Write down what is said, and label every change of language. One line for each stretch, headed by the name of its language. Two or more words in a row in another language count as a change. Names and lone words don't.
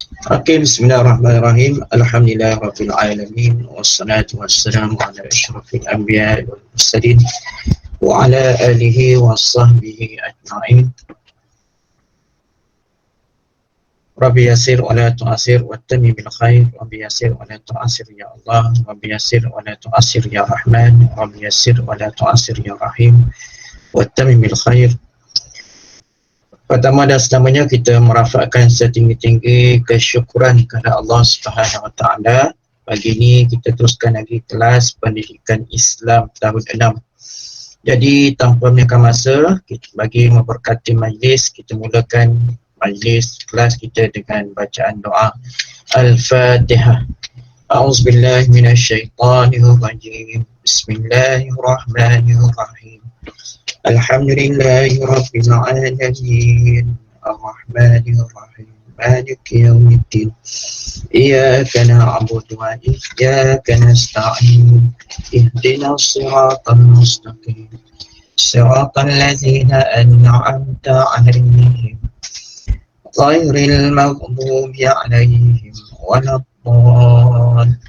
Arabic: Oke, بسم الله الرحمن الرحيم. الحمد لله رب العالمين والصلاة والسلام على أشرف الأنبياء والمرسلين وعلى آله وصحبه أجمعين. رب يسر ولا تعسر وتمم بالخير. رب يسر ولا تعسر يا الله. رب يسر ولا تعسر يا رحمن. رب يسر ولا تعسر يا رحيم. وتمم بالخير.
Malay: Pertama dan selamanya kita merafakkan setinggi-tinggi kesyukuran kepada Allah
Arabic: سبحانه وتعالى.
Malay: Pagi ini kita teruskan lagi kelas pendidikan Islam tahun 6. Jadi tanpa menyekang masa, kita bagi memberkati majlis, kita mulakan majlis kelas kita dengan bacaan doa Al-Fatihah.
Arabic: أعوذ بالله من الشيطان الرجيم. بسم الله الرحمن الرحيم. الحمد لله رب العالمين الرحمن الرحيم مالك يوم الدين إياك نعبد وإياك نستعين اهدنا الصراط المستقيم صراط الذين أنعمت عليهم غير المغضوب عليهم ولا الضالين.